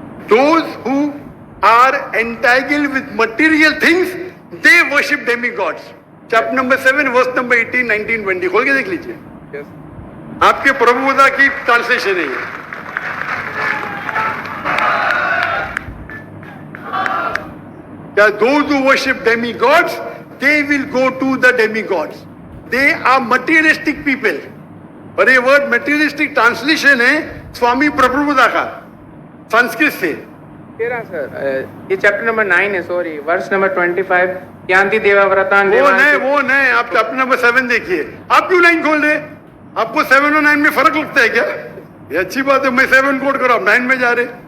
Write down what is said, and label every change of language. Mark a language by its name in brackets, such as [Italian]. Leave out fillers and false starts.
[English] Those who are entangled with material things, they worship demigods. Chapter number 7, verse number 18, 19, 20. [Hindi] खोल के देख लीजिए। [English] yes. [Hindi] आपके प्रभुदा की ट्रांसलेशन है ये। [English] क्या those who worship demigods, they will go to the demigods. They are materialistic people. [Hindi] और ये वर्ड materialistic ट्रांसलेशन है स्वामी प्रभुदा का संस्कृत से। सर ये चैप्टर नंबर 9 है, सॉरी, वर्स नंबर 25, [Sanskrit] यान्ति देवव्रतान। [Hindi] वो नहीं, आप चैप्टर नंबर 7 देखिए। आप क्यों 9 खोल रहे? आपको 7 और 9 में फर्क लगता है क्या? ये अच्छी बात है, मैं 7 कोट करो, आप 9 में जा रहे।